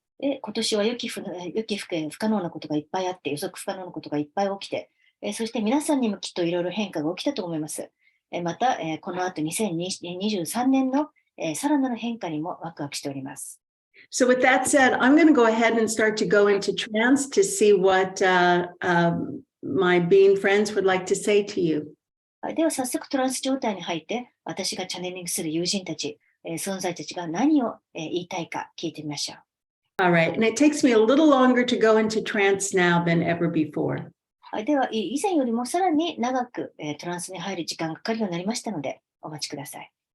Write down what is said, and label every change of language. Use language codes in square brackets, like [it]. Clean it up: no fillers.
[ja] 今年は予期不可能なことがいっぱいあって、予測不可能なことがいっぱい起きて、そして皆さんにもきっといろいろ変化が起きたと思います。また、この後2023年のさらなる変化にもワクワクしております。 [en] So with that said, I'm going to go ahead and start to go into trance to see what my being friends would like to say to you. [ja] では早速トランス状態に入って、私がチャネリングする友人たち、存在たちが何を言いたいか聞いてみましょう。 [en] All right, and it takes me a little longer to go into trance now than ever before. [ja] では、以前よりもさらに長くトランスに入る時間がかかるようになりましたので、お待ちください。